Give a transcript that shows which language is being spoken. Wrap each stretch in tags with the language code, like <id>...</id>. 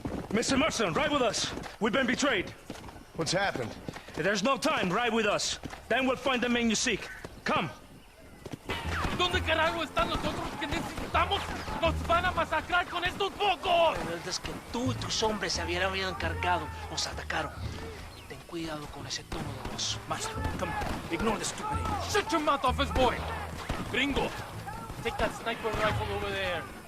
<en>Mr. Marston, ride with us. We've been betrayed. What's happened? There's no time. Ride with us. Then we'll find the man you seek. Come.</en> <es>¿Dónde carajo están los otros que necesitamos? ¡Nos van a masacrar con estos pocos! La verdad es que tú y tus hombres se habían encargado. Nos atacaron. Ten cuidado con ese tono de voz.</es> <en>Master, come on. Ignore the stupid English. Shut your mouth off his boy! Gringo, take that sniper rifle over there.</en>